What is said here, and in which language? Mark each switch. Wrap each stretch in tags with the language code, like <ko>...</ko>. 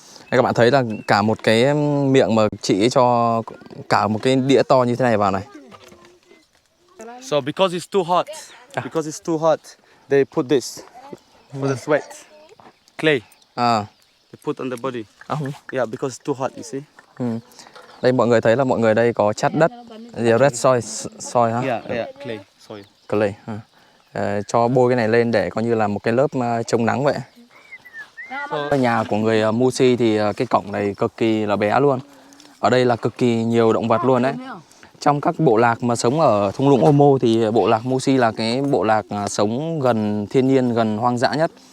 <vi>Các bạn thấy là cả một cái miệng mà chị cho cả một cái đĩa to như thế này vào này.</vi> <en>So because it's too hot, they put this for the sweat, clay. They put on the body. Yeah, because it's too hot, you see.</en> <vi>Đây mọi người thấy là mọi người đây có chát đất,</vi> <en>red soil</en> <vi>hả?</vi> <en>Yeah, clay, soil. Clay.</en> <vi>Cho bôi cái này lên để coi như là một cái lớp chống nắng vậy. Nhà của người Musi thì cái cổng này cực kỳ là bé luôn. Ở đây là cực kỳ nhiều động vật luôn đấy. Trong các bộ lạc mà sống ở thung lũng Omo thì bộ lạc Musi là cái bộ lạc sống gần thiên nhiên, gần hoang dã nhất.</vi>